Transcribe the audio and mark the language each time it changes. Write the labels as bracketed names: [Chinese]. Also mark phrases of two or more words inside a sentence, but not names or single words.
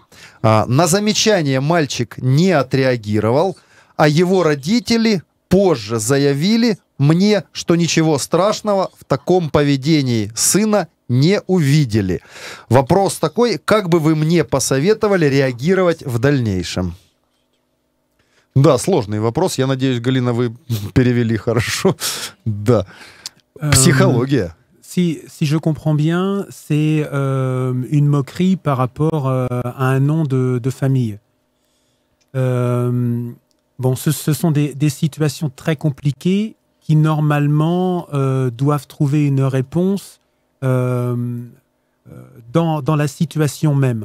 [Russian] На замечание мальчик не отреагировал, а его родители позже заявили мне, что ничего страшного в таком поведении сына не увидели. Вопрос такой, как бы вы мне посоветовали реагировать в дальнейшем? Да, сложный вопрос. Я надеюсь, Галина, вы перевели хорошо. Да. Психология. [French] Si je comprends bien, c'est une moquerie par rapport à un nom de famille. Bon, ce sont des situations très compliquées qui, normalement, doivent trouver une réponse dans la situation même.